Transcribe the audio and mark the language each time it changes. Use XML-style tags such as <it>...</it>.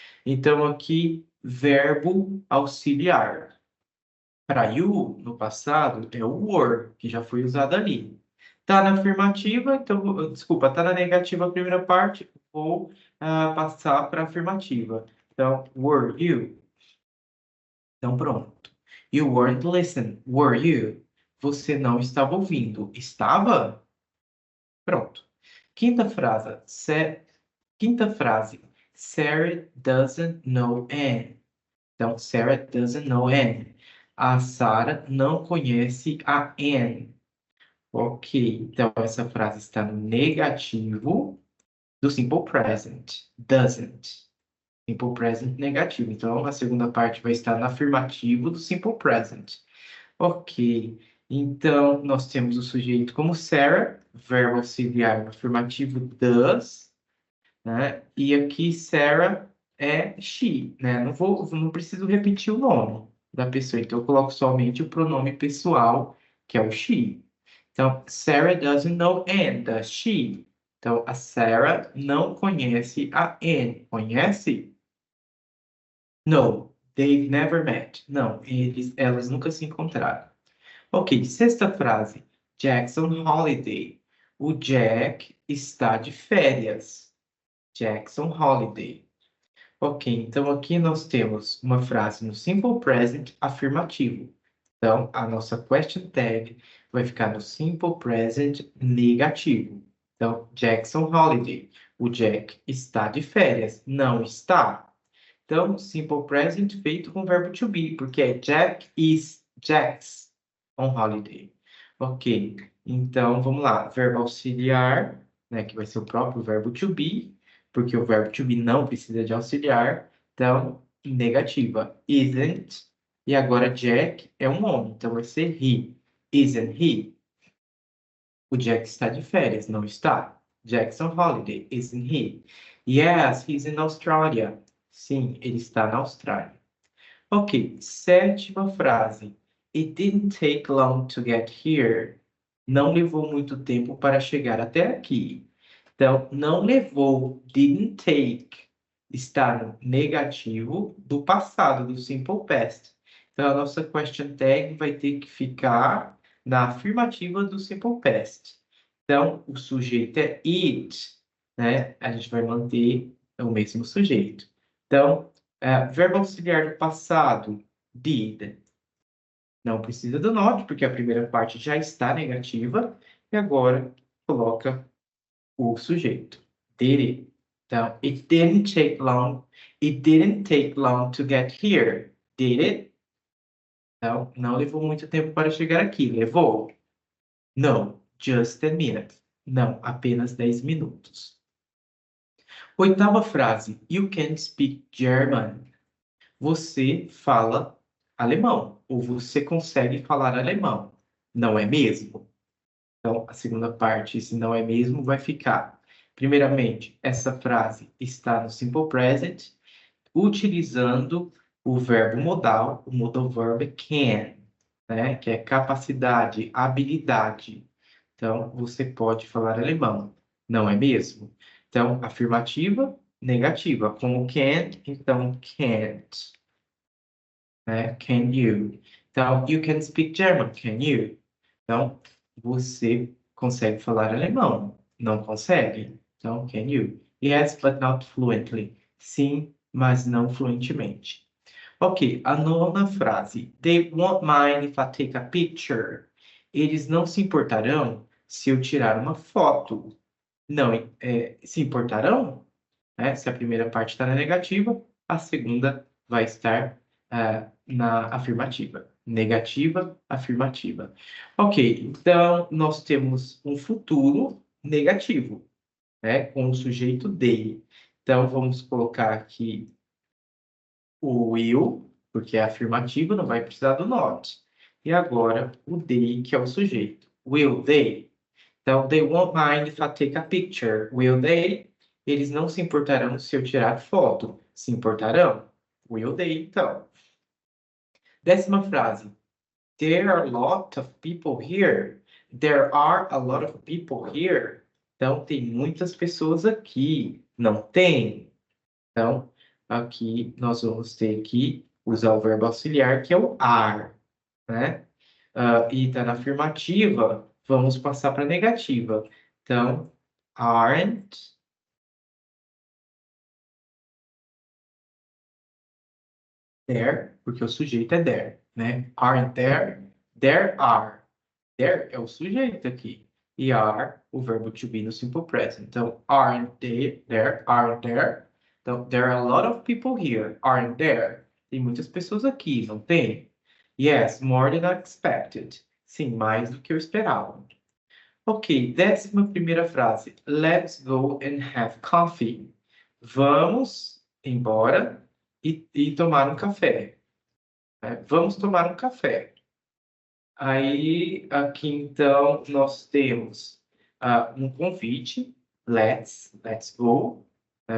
<pt>Então, aqui, verbo auxiliar. Para you, no passado, é o were, que já foi usado ali. Tá na afirmativa, então, desculpa, tá na negativa a primeira parte, vou passar para a afirmativa. Então,</pt> <en>were you?</en> <pt>Então, pronto.</pt> <en>You weren't listening, were you?</en> <pt>Você não estava ouvindo. Estava? Pronto. Quinta frase. Quinta frase.</pt> <en>Sarah doesn't know Anne. Então, Sarah doesn't know Anne.</en> <pt>A Sarah não conhece a Anne. Ok, então essa frase está no negativo do simple present. Doesn't. Simple present negativo. Então, a segunda parte vai estar no afirmativo do simple present. Ok, então nós temos o sujeito como Sarah, verbo auxiliar no afirmativo does, né? E aqui Sarah é she, né? Não preciso repetir o nome da pessoa, então eu coloco somente o pronome pessoal, que é o she.</pt> <en>Então, Sarah doesn't know Anne, does she?</en> <pt>Então, a Sarah não conhece a Anne. Conhece?</pt> <en>No, they've never met.</en> <pt>Não, elas nunca se encontraram. Ok, sexta frase.</pt> <en>Jack's on holiday.</en> <pt>O Jack está de férias.</pt> <en>Jack's on holiday.</en> <pt>Ok, então aqui nós temos uma frase no simple present afirmativo. Então, a nossa question tag vai ficar no simple present negativo. Então,</pt> <en>Jack's on holiday.</en> <pt>O Jack está de férias. Não está. Então, simple present feito com o verbo to be, porque é</pt> <en>Jack's on holiday.</en> <pt>Ok, então vamos lá. Verbo auxiliar, né, que vai ser o próprio verbo to be, porque o verbo to be não precisa de auxiliar. Então, negativa, isn't. E agora Jack é um homem, então vai ser he.</pt> <en>Isn't he?</en> <pt>O Jack está de férias, não está?</pt> <en>Jack's on holiday, isn't he? Yes, he's in Australia.</en> <pt>Sim, ele está na Austrália. Ok, sétima frase.</pt> <en>It didn't take long to get here.</en> <pt>Não levou muito tempo para chegar até aqui. Então, não levou,</pt> <en>didn't take,</en> <pt>está no negativo do passado, do simple past. Então, a nossa question tag vai ter que ficar na afirmativa do simple past. Então, o sujeito é it, né? A gente vai manter o mesmo sujeito. Então, verbo auxiliar do passado, did. Não precisa do not, porque a primeira parte já está negativa. E agora, coloca o sujeito.</pt> <en>Did it. Então, it didn't take long. It didn't take long to get here, did it?</en> <pt>Então, não levou muito tempo para chegar aqui.</pt> <en>Levou? No, just a minute.</en> <pt>Não, apenas 10 minutos. Oitava frase.</pt> <en>You can speak German.</en> <pt>Você fala alemão. Ou você consegue falar alemão. Não é mesmo? Então, a segunda parte, se não é mesmo, vai ficar. Primeiramente, essa frase está no simple present, utilizando o verbo modal. O modal verb é can, né? Que é capacidade, habilidade. Então, você pode falar alemão, não é mesmo? Então, afirmativa, negativa. Como can, então can't, né?</pt> <en>Can you? Então, you can speak German, can you?</en> <pt>Então, você consegue falar alemão, não consegue? Então,</pt> <en>can you? Yes, but not fluently.</en> <pt>Sim, mas não fluentemente. Ok, a nona frase.</pt> <en>They won't mind if I take a picture.</en> <pt>Eles não se importarão se eu tirar uma foto. Não, se importarão? Né? Se a primeira parte está na negativa, a segunda vai estar na afirmativa. Negativa, afirmativa. Ok, então nós temos um futuro negativo, né? Com o sujeito they. Então vamos colocar aqui o will, porque é afirmativo, não vai precisar do not. E agora o they, que é o sujeito.</pt> <en>Will they? Então, they won't mind if I take a picture, will they?</en> <pt>Eles não se importarão se eu tirar foto. Se importarão?</pt> <en>Will they,</en> <pt>então. Décima frase.</pt> <en>There are a lot of people here. There are a lot of people here.</en> <pt>Então, tem muitas pessoas aqui. Não tem? Então, aqui nós vamos ter que usar o verbo auxiliar, que é o are, né? E está na afirmativa, vamos passar para a negativa. Então,</pt> <en>aren't there,</en> <pt>porque o sujeito é there, né?</pt> <en>Aren't there? There are. There</en> <pt>é o sujeito aqui. E are, o verbo to be no simple present. Então,</pt> <en>aren't they there? Aren't there? Então, there are a lot of people here. Aren't there?</en> <pt>Tem muitas pessoas aqui, não tem?</pt> <en>Yes, more than I expected.</en> <pt>Sim, mais do que eu esperava. Ok, 11ª frase.</pt> <en>Let's go and have coffee.</en> <pt>Vamos embora e tomar um café, né? Vamos tomar um café. Aí, aqui então, nós temos um convite,</pt> <en>let's go,</en> <pt>né?</pt>